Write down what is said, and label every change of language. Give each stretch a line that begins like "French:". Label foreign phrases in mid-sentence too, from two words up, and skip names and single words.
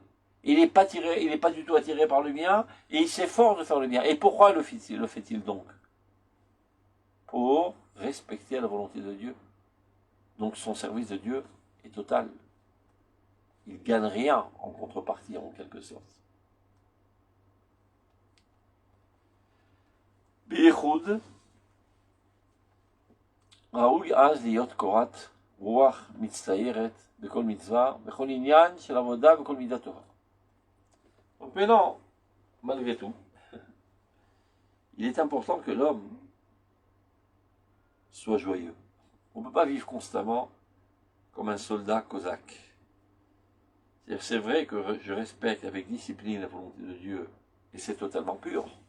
French: Il n'est pas du tout attiré par le bien et il s'efforce de faire le bien. Et pourquoi le fait-il donc? Pour respecter la volonté de Dieu. Donc son service de Dieu est total. Il ne gagne rien en contrepartie, en quelque sorte.
Hebrew: B'yichud, ראוי אז להיות קורת רוח מצטיירת בכל מצווה, בכל עניין של עבודה, בכל מידה טובה.
French: Donc maintenant, malgré tout, il est important que l'homme soit joyeux. On ne peut pas vivre constamment comme un soldat cosaque. C'est vrai que je respecte avec discipline la volonté de Dieu, et c'est totalement pur.